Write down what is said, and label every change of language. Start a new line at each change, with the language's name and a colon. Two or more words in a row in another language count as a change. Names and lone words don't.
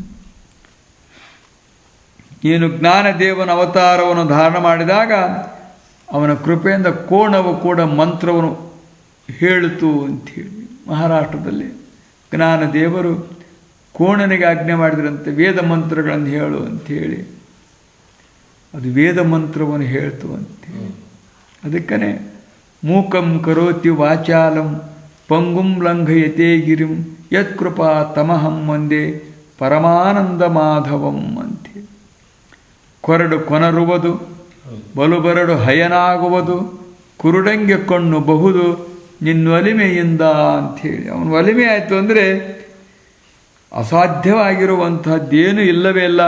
Kannada: ಏನು ಜ್ಞಾನದೇವನ ಅವತಾರವನ್ನು ಧಾರಣ ಮಾಡಿದಾಗ ಅವನ ಕೃಪೆಯಿಂದ ಕೋಣವು ಕೂಡ ಮಂತ್ರವನ್ನು ಹೇಳಿತು ಅಂಥೇಳಿ ಮಹಾರಾಷ್ಟ್ರದಲ್ಲಿ ಜ್ಞಾನದೇವರು ಕೋಣನಿಗೆ ಆಜ್ಞೆ ಮಾಡಿದ್ರಂತೆ ವೇದ ಮಂತ್ರಗಳನ್ನು ಹೇಳು ಅಂಥೇಳಿ. ಅದು ವೇದ ಮಂತ್ರವನ್ನು ಹೇಳ್ತು ಅಂತೇಳಿ.
Sanskrit: ಅದಕ್ಕನೆ ಮೂಕಂ ಕರೋತಿ ವಾಚಾಲಂ ಪಂಗುಂ ಲಂಘಯತೆ ಗಿರಿಂ ಯತ್ಕೃಪಾ ತಮಹಂ ಒಂದೇ ಪರಮಾನಂದ ಮಾಧವಂ ಅಂತೇಳಿ.
Kannada: ಕೊರಡು ಕೊನರುವುದು, ಬಲುಬರಡು ಹಯನಾಗುವುದು, ಕುರುಡಂಗೆ ಕಣ್ಣು ಬಹುದು ನಿನ್ನೊಲಿಮೆಯಿಂದ ಅಂಥೇಳಿ. ಅವನ ಒಲಿಮೆ ಆಯಿತು ಅಂದರೆ ಅಸಾಧ್ಯವಾಗಿರುವಂಥದ್ದೇನೂ ಇಲ್ಲವೇ ಇಲ್ಲ.